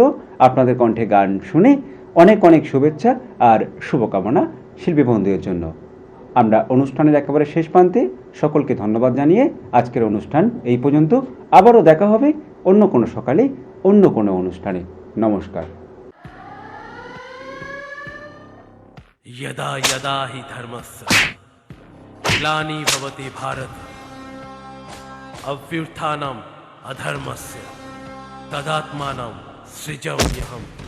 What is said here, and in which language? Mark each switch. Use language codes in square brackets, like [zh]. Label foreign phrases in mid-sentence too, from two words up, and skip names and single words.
[bn] আপনাদের কণ্ঠে গান শুনে অনেক অনেক শুভেচ্ছা আর শুভকামনা শিল্পী বন্ধুদের জন্য। আমরা অনুষ্ঠানের একেবারে শেষ প্রান্তে, সকলকে ধন্যবাদ জানিয়ে আজকের অনুষ্ঠান এই পর্যন্ত। আবারও দেখা হবে অন্য কোনো সকালে অন্য কোনো অনুষ্ঠানে। নমস্কার। [sa] यदा यदा हि धर्मस्य ग्लानि भवति भारत अभ्युत्थानम् अधर्मस्य तदात्मानं सृजाम्यहम्।